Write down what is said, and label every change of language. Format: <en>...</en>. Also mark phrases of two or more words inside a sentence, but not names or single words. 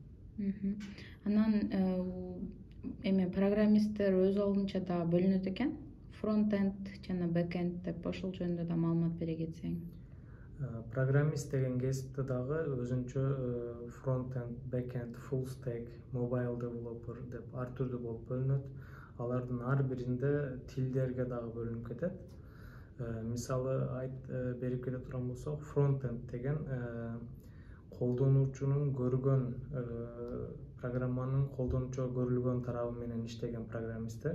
<ky>Анан программисттер өз алдынча да бөлүнөт экен. Фронт-энд жана бэк-энд деп ошол жөнүндө да маалымат бере кетсең. Программист деген кесипте дагы өзүнчө фронт-энд, бэк-энд,</ky> <en>full stack, mobile developer</en> <ky>деп ар түрдүү болуп бөлүнөт. Алардын ар биринде тилдерге дагы бөлүнүп кетет. Мисалы берип кете турган болсок, фронт-энд деген колдонуучунун көргөн программанын колдонуучуга көрүлгөн тарабы менен иштеген программисттер.</ky>